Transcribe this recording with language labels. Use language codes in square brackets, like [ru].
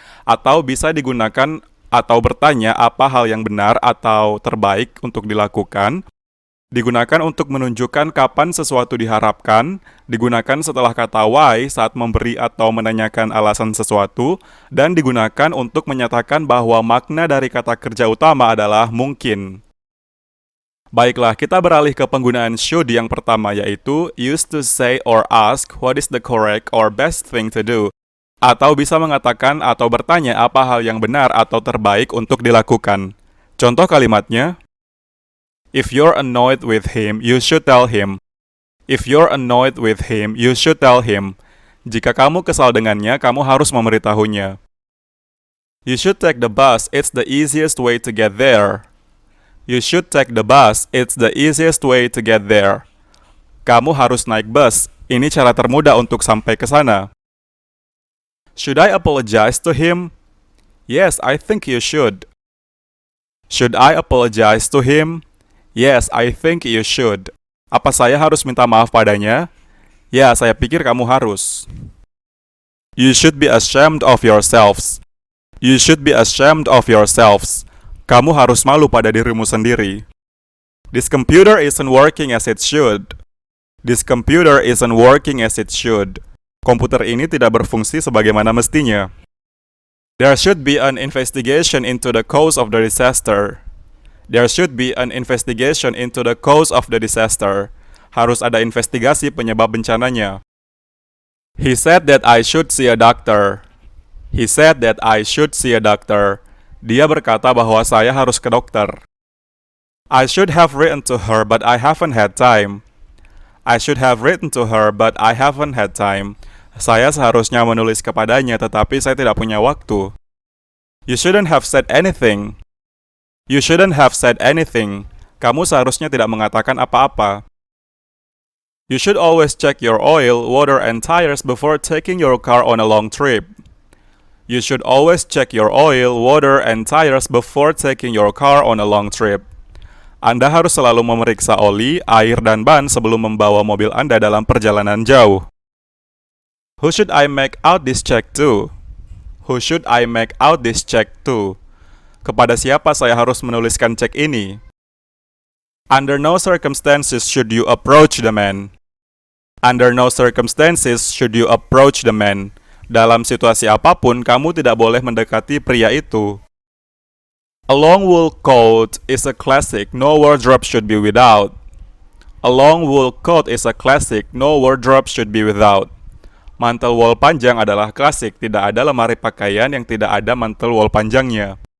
[id] Atau bisa digunakan atau bertanya apa hal yang benar atau terbaik untuk dilakukan, digunakan untuk menunjukkan kapan sesuatu diharapkan, digunakan setelah kata why saat memberi atau menanyakan alasan sesuatu, dan digunakan untuk menyatakan bahwa makna dari kata kerja utama adalah mungkin. Baiklah, kita beralih ke penggunaan should yang pertama, yaitu [en] used to say or ask what is the correct or best thing to do. [id] Atau bisa mengatakan atau bertanya apa hal yang benar atau terbaik untuk dilakukan. [en] Contoh kalimatnya, if you're annoyed with him, you should tell him. If you're annoyed with him, you should tell him. [id] Jika kamu kesal dengannya, kamu harus memberitahunya. [en] You should take the bus, it's the easiest way to get there. You should take the bus, it's the easiest way to get there. [id] Kamu harus naik bus, ini cara termudah untuk sampai ke sana. [en] Should I apologize to him? Yes, I think you should. Should I apologize to him? Yes, I think you should. [id] Apa saya harus minta maaf padanya? Ya, saya pikir kamu harus. [en] You should be ashamed of yourselves. You should be ashamed of yourselves. [id] Kamu harus malu pada dirimu sendiri. [en] This computer isn't working as it should. This computer isn't working as it should. [id] Komputer ini tidak berfungsi sebagaimana mestinya. [en] There should be an investigation into the cause of the disaster. There should be an investigation into the cause of the disaster. [id] Harus ada investigasi penyebab bencananya. [en] He said that I should see a doctor. He said that I should see a doctor. [id] Dia berkata bahwa saya harus ke dokter. [en] I should have written to her, but I haven't had time. I should have written to her, but I haven't had time. [id] Saya seharusnya menulis kepadanya, tetapi saya tidak punya waktu. [en] You shouldn't have said anything. You shouldn't have said anything. [id] Kamu seharusnya tidak mengatakan apa-apa. [en] You should always check your oil, water, and tires before taking your car on a long trip. You should always check your oil, water, and tires before taking your car on a long trip. [id] Anda harus selalu memeriksa oli, air, dan ban sebelum membawa mobil Anda dalam perjalanan jauh. [en] Who should I make out this check to? Who should I make out this check to? [id] Kepada siapa saya harus menuliskan cek ini? [en] Under no circumstances should you approach the man. Under no circumstances should you approach the man. [id] Dalam situasi apapun, kamu tidak boleh mendekati pria itu. [en] A long wool coat is a classic, no wardrobe should be without. A long wool coat is a classic, no wardrobe should be without. [id] Mantel wol panjang adalah klasik, tidak ada lemari pakaian yang tidak ada mantel wol panjangnya.